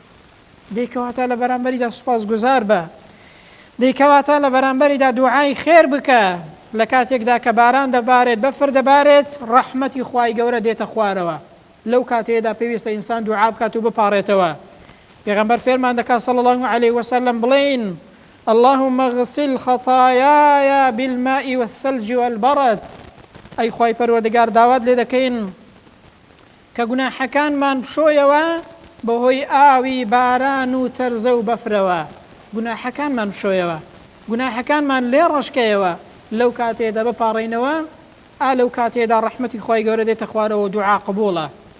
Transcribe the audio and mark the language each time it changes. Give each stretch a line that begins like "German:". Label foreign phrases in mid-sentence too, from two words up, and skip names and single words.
Central Kurdish: دەیکەواتە لە بەرامبەریدا سوپاسگوزار بە دەیکەواتە لە بەرامبەریدا دوعای خێر بکە لە کاتێکدا کە باران دەبارێت بەفر دەبارێت ڕەحمەتی خوای گەورە دێتە خوارەوە لەو کاتێدا پێویستە ئینسان دوعا بکات و بپاڕێتەوە. پێغەمبەر فێرمان دەکات
Arabic: صلی الله عليه وسلم
Central Kurdish: بڵێن
Arabic: اللهم اغسل خطاياي بالماء والثلج والبرد.
Central Kurdish: ئەی خوای پەروەردگار داوات لێ دەکەین کە گوناحەکانمان بشۆیەوە بەهۆی ئاوی باران و تەرزە و بەفرەوە، گوناحەکانمان بشۆیەوە، گوناحەکانمان لێ ڕشکەیەوە، لەو کاتێدا بپاڕێنەوە لەو کاتێدا ڕەحمەتی خوای گەورە دێتە خوارەوە و دوعا قبوڵە.